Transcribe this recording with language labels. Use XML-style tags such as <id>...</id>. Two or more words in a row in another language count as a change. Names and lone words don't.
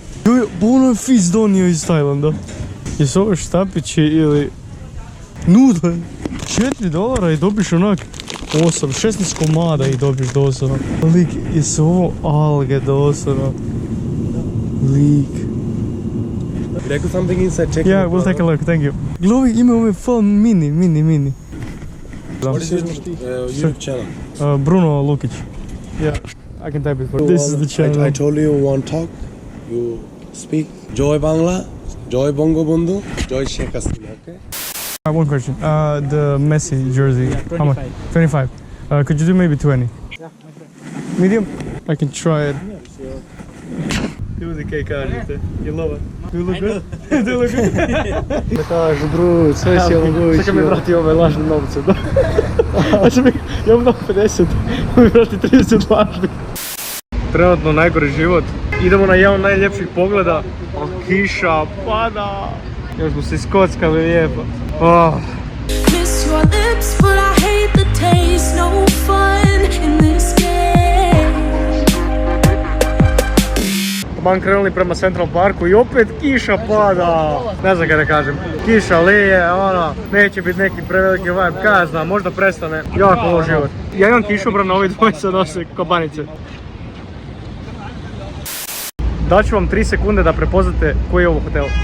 <hr>Ono je fiz donio iz Tajlanda. Jesu ovo štapići ili... Nude! $4 i dobiš onak 16 komada i dobiš doslovno. Lik, jesu ovo alge doslovno. Lik.</hr> <en>There could something inside. Check. Yeah, we'll take a look, thank you.</en> <hr>Glovi ima ove full mini.</hr> <en>What is your YouTube channel? Bruno Lukić. Yeah, I can type it for you. This is the channel. I told you one talk. You speak.</en> <bn>জয় বাংলা, জয় বঙ্গ বন্ধু, জয় শেখ হাসিনা.</bn> <en>Okay. One question. The Messi jersey. How much? 25. Could you do maybe 20? Yeah. Medium? I can try it. Yeah, sure.</en> <hr>Ljudi kaj kažete? Je lova?</hr> <en>Do you look good? Do you look good?</en> <hr>Da kažu, bro, sve si omogućio. Sada mi vrati ove lažne novce, da? Ja vam dao 50, on mi vrati 30 lažnih. Trenutno najgori život. Idemo na jedan od najljepših pogleda. Kiša pada. Još smo se iskockali lijepo.</hr> <en>Miss your lips, but I hate the taste. No fun in this game.</en> <hr>Taman krenuli prema Central Parku i opet kiša pada. Ne znam kaj da kažem. Kiša lije, ono, neće biti neki preveliki vibe, kaj znam, možda prestane. Jako loš život. Ja imam kišobran, ovi dvojica nose kobanice. Daću vam 3 sekunde da prepoznate koji je ovo hotel.</hr>